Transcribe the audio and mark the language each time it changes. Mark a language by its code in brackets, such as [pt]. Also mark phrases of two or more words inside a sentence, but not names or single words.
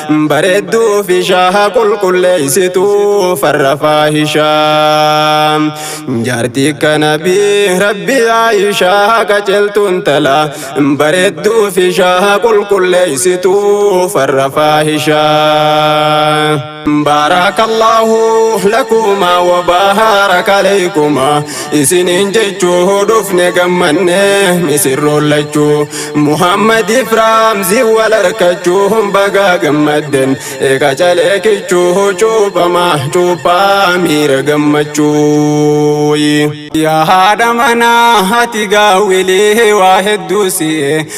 [om] Bareedduu fi shaha qulqulleessituu farra faahisha. Jaartii kana bi Rabbi Aisha qajeeltuun tala. Bareedduu fi shaha qulqulleessituu farra faahisha. [ar] بارك الله لكما وبارك عليكما. [om] Isiniin jechuu dhufne gammanne misirroon lachuu. Muhammad Ifraam zi wal harkachuu baga gammadden. Eega calee kichuu cuuphama cuuphaa miira gammachuu. Yaa haadha manaa ati gaawwilee waa hedduu si'e.